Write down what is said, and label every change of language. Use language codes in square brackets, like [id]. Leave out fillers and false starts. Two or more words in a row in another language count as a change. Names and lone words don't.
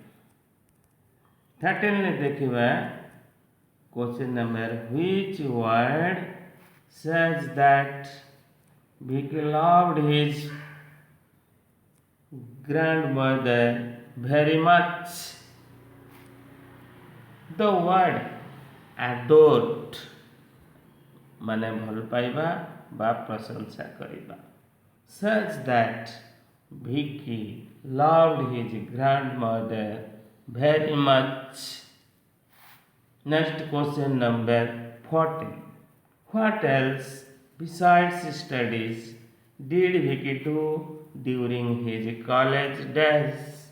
[en] 13 देखिए question number, which word says that Vicky loved his grandmother very much? The word adored [or] ମାନେ ଭଲ ପାଇବା ବା ପ୍ରଶଂସା କରିବା, [en] says that Vicky loved his grandmother very much. Next, question number 14. What else besides studies did Vicky do during his college days?